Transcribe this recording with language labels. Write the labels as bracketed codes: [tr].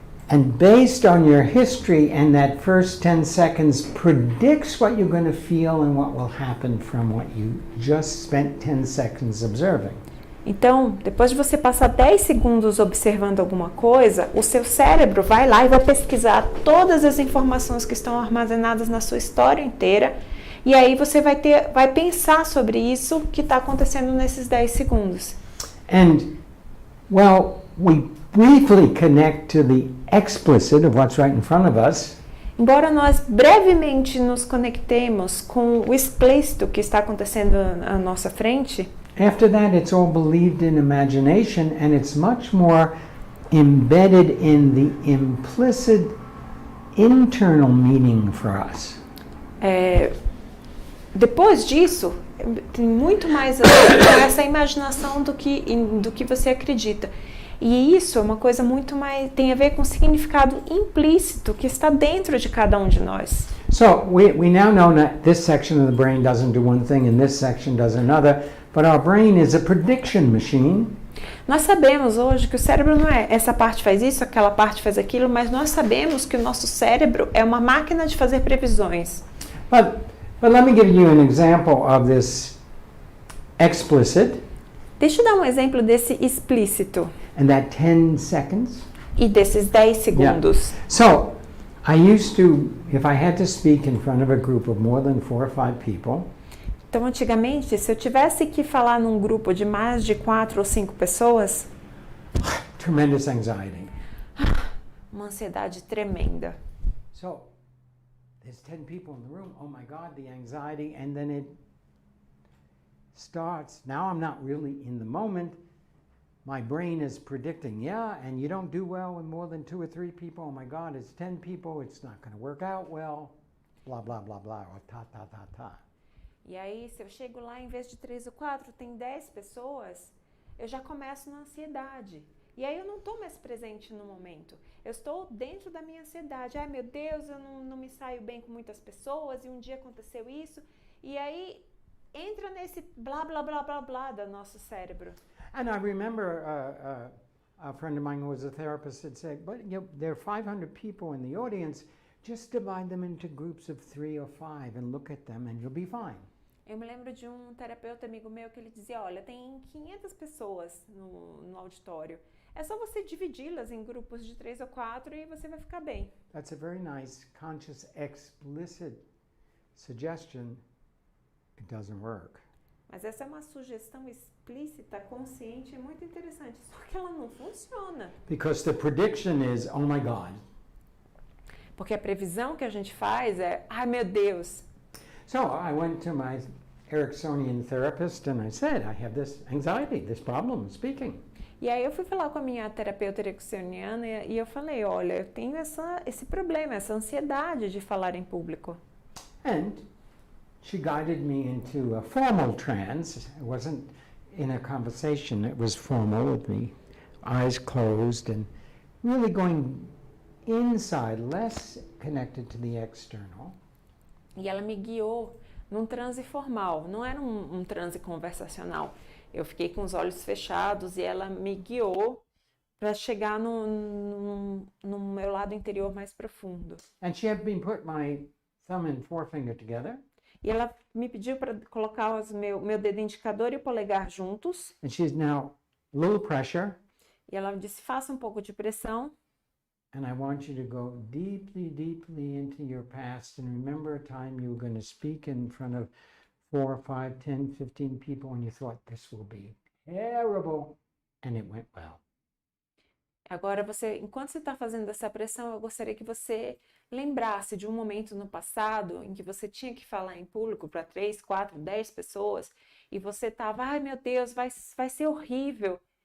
[en] And based on your history and that first 10 seconds predicts what you're going to feel and what will happen from what you just spent 10 seconds observing. [pt] Então, depois de você passar 10 segundos observando alguma coisa, o seu cérebro vai lá e vai pesquisar todas as informações que estão armazenadas na sua história inteira. E aí você vai pensar sobre isso que está acontecendo nesses 10 segundos. [en] And, well, we briefly connect to the explicit of what's right in front of us. [pt] Embora nós brevemente nos conectemos com o explícito que está acontecendo à nossa frente, [en] After that, it's all believed in imagination, and it's much more embedded in the implicit internal meaning for us. [pt] depois disso, tem muito mais essa imaginação do que você acredita. E isso é uma coisa muito mais, tem a ver com o significado implícito que está dentro de cada um de nós. [en] So we now know that this section of the brain doesn't do one thing and this section does another, but our brain is a prediction machine. [pt] Nós sabemos hoje que o cérebro não é essa parte faz isso, aquela parte faz aquilo, mas nós sabemos que o nosso cérebro é uma máquina de fazer previsões. [en] But let me give you an example of this explicit [pt] Deixa eu dar um exemplo desse explícito [en] and that 10 seconds. [pt] e desses 10 segundos. [en] So I used to, if I had to speak in front of a group of more than 4 or 5 people, [pt] Então, antigamente, se eu tivesse que falar num grupo de mais de 4 ou 5 pessoas, [en] tremendous anxiety. [pt] uma ansiedade tremenda. [en] So there's 10 people in the room. Oh my God, the anxiety. And then it starts. Now I'm not really in the moment. My brain is predicting, yeah, and you don't do well with more than 2 or 3 people. Oh my God, it's 10 people. It's not going to work out well. Blah, blah, blah, blah. Or ta, ta, ta, ta. [pt] E aí, se eu chego lá, em vez de 3 ou 4, tem 10 pessoas, eu já começo na ansiedade. E aí eu não estou mais presente no momento. Eu estou dentro da minha ansiedade. Ai, meu Deus, eu não me saio bem com muitas pessoas e um dia aconteceu isso. E aí entra nesse blá, blá, blá, blá, blá do nosso cérebro. [en] And I remember a friend of mine who was a therapist had said, but there are 500 people in the audience, just divide them into groups of 3 or 5 and look at them and you'll be fine. [pt] Eu me lembro de um terapeuta amigo meu que ele dizia, olha, tem 500 pessoas no auditório. É só você dividi-las em grupos de 3 ou 4 e você vai ficar bem. [en] That's a very nice, conscious, explicit suggestion. It doesn't work. [pt] Mas essa é uma sugestão explícita, consciente, muito interessante. Só que ela não funciona. [en] Because the prediction is, oh my God. [pt] Porque a previsão que a gente faz é, ai meu Deus. [en] So I went to my Ericksonian therapist and I said, I have this anxiety, this problem speaking. [pt] E aí eu fui falar com a minha terapeuta ericksoniana e eu falei, olha, eu tenho esse problema, essa ansiedade de falar em público. [en] And she guided me into a formal trance. It wasn't in a conversation, it was formal with me, eyes closed and really going inside, less connected to the external. [pt] E ela me guiou num transe formal, não era um transe conversacional. Eu fiquei com os olhos fechados e ela me guiou para chegar no meu lado interior mais profundo. [en] And she had been put my thumb and forefinger together. [pt] E ela me pediu para colocar meu dedo indicador e o polegar juntos. [en] And she's now a little pressure. [pt] E ela disse, faça um pouco de pressão. [en] And I want you to go deeply, deeply into your past and remember a time you were going to speak in front of 4, 5, 10, 15 people and you thought this will be terrible and it went well. [pt] Agora enquanto você está fazendo essa pressão, eu gostaria que você lembrasse de um momento no passado em que você tinha que falar em público para 3, 4, 10 pessoas e você estava, ai meu Deus, vai ser horrível.